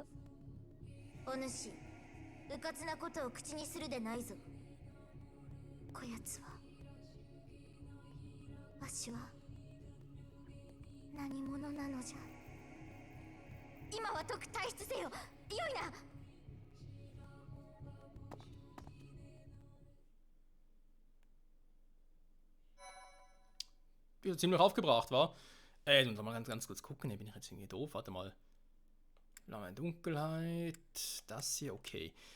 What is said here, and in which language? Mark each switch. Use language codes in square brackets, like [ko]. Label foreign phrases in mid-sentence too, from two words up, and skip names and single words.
[ja] お主、うかつなことを口にするでないぞ。こやつは、わしは何者なのじゃ。今は解く退出せよ。よいな。 [de] Ziemlich aufgebracht, war. Und mal ganz kurz gucken, bin ich jetzt irgendwie doof, warte mal. Lange Dunkelheit, das hier, okay.